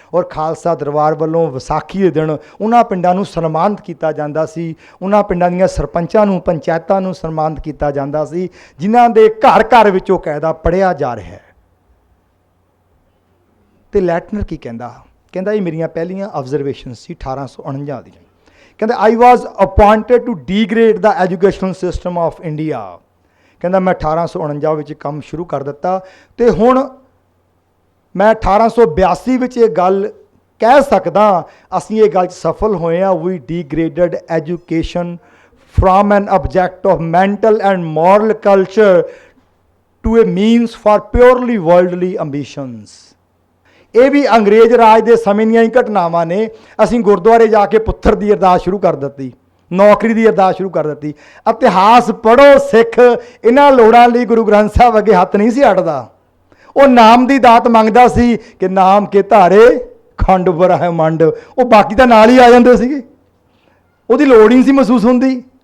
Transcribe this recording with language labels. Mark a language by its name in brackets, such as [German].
[Punjabi] ਔਰ ਖਾਲਸਾ ਦਰਬਾਰ ਵੱਲੋਂ ਵਿਸਾਖੀ ਦੇ ਦਿਨ ਉਹਨਾਂ ਪਿੰਡਾਂ ਨੂੰ ਸਨਮਾਨਿਤ ਕੀਤਾ ਜਾਂਦਾ ਸੀ, ਉਹਨਾਂ ਪਿੰਡਾਂ ਦੀਆਂ ਸਰਪੰਚਾਂ ਨੂੰ, ਪੰਚਾਇਤਾਂ ਨੂੰ ਸਨਮਾਨਿਤ ਕੀਤਾ ਜਾਂਦਾ ਸੀ ਜਿਨ੍ਹਾਂ ਦੇ ਘਰ ਘਰ ਵਿੱਚ ਉਹ ਕਾਇਦਾ ਪੜ੍ਹਿਆ ਜਾ ਰਿਹਾ ਹੈ। ਤੇ ਲੈਟਨਰ ਕੀ ਕਹਿੰਦਾ, ਕਹਿੰਦਾ ਇਹ ਮੇਰੀਆਂ ਪਹਿਲੀਆਂ ਆਬਜ਼ਰਵੇਸ਼ਨ ਸੀ 1849 ਦੀਆਂ। ਕਹਿੰਦਾ [English] I was appointed to degrade the educational system of India। [Punjabi] ਕਹਿੰਦਾ ਮੈਂ 1849 ਵਿੱਚ ਕੰਮ ਸ਼ੁਰੂ ਕਰ ਦਿੱਤਾ ਤੇ ਹੁਣ ਮੈਂ 1882 ਵਿੱਚ ਇਹ ਗੱਲ ਕਹਿ ਸਕਦਾ ਅਸੀਂ ਇਹ ਗੱਲ 'ਚ ਸਫਲ ਹੋਏ ਹਾਂ। [English] We degraded education from an object of mental and moral culture to a means for purely worldly ambitions। [Punjabi] ਇਹ ਵੀ ਅੰਗਰੇਜ਼ ਰਾਜ ਦੇ ਸਮੇਂ ਦੀਆਂ ਹੀ ਘਟਨਾਵਾਂ ਨੇ। ਅਸੀਂ ਗੁਰਦੁਆਰੇ ਜਾ ਕੇ ਪੁੱਤਰ ਦੀ ਅਰਦਾਸ ਸ਼ੁਰੂ ਕਰ ਦਿੱਤੀ, ਨੌਕਰੀ ਦੀ ਅਰਦਾਸ ਸ਼ੁਰੂ ਕਰ ਦਿੱਤੀ। ਇਤਿਹਾਸ ਪੜ੍ਹੋ ਸਿੱਖ, ਇਹਨਾਂ ਲੋੜਾਂ ਲਈ ਗੁਰੂ ਗ੍ਰੰਥ ਸਾਹਿਬ ਅੱਗੇ ਹੱਥ ਨਹੀਂ ਸੀ ਅੜਦਾ। ਉਹ ਨਾਮ ਦੀ ਦਾਤ ਮੰਗਦਾ ਸੀ ਕਿ ਨਾਮ ਕੇ ਧਾਰੇ ਖੰਡ ਬ੍ਰਹਮੰਡ, ਉਹ ਬਾਕੀ ਤਾਂ ਨਾਲ ਹੀ ਆ ਜਾਂਦੇ ਸੀਗੇ, ਉਹਦੀ ਲੋੜ ਹੀ ਨਹੀਂ ਸੀ ਮਹਿਸੂਸ ਹੁੰਦੀ।